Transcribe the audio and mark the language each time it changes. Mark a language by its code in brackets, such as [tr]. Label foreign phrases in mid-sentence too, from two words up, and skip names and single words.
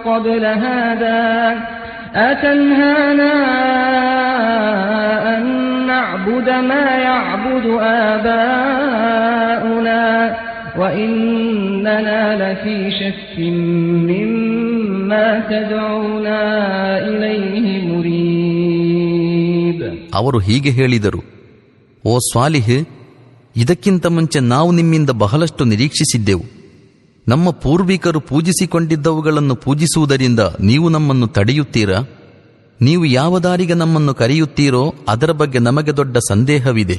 [ar] أتنهانا أن نعبد ما يعبد آباؤنا وإننا لفي شك مما تدعونا إليه مريب. [kn] ಅವರು ಹೀಗೆ ಹೇಳಿದರು, ಓ ಸ್ವಾಲಿಹ್, ಇದಕ್ಕಿಂತ ಮುಂಚೆ ನಾವು ನಿಮ್ಮಿಂದ ಬಹಳಷ್ಟು ನಿರೀಕ್ಷಿಸಿದ್ದೆವು. ನಮ್ಮ ಪೂರ್ವಿಕರು ಪೂಜಿಸಿಕೊಂಡಿದ್ದವುಗಳನ್ನು ಪೂಜಿಸುವುದರಿಂದ ನೀವು ನಮ್ಮನ್ನು ತಡೆಯುತ್ತೀರಾ? ನೀವು ಯಾವ ದಾರಿಗೆ ನಮ್ಮನ್ನು ಕರೆಯುತ್ತೀರೋ ಅದರ ಬಗ್ಗೆ ನಮಗೆ ದೊಡ್ಡ ಸಂದೇಹವಿದೆ.